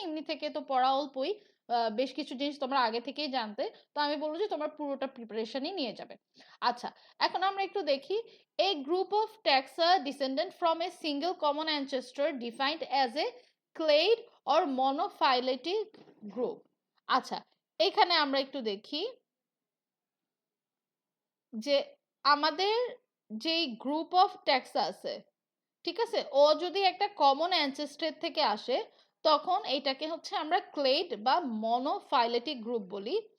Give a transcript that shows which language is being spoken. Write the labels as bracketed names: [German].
[Bangla] এমনি থেকে তো পড়া অল্পই, বেশ কিছু জিনিস তোমরা আগে থেকেই জানতে, তো আমি বলবো যে তোমার পুরোটা প্রিপারেশনই নিয়ে যাবে। আচ্ছা, এখন আমরা একটু দেখি, [English] a group of taxa descendant from a single common ancestor defined as a clade or monophyletic group. [Bangla] আচ্ছা, এখানে আমরা একটু দেখি যে আমাদের যেই গ্রুপ অফ ট্যাক্সা আছে, ঠিক আছে, ও যদি একটা কমন অ্যানসেস্টর থেকে আসে, তখন এইটাকে হচ্ছে আমরা ক্লেড বা মনোফাইলেটিক গ্রুপ বলি।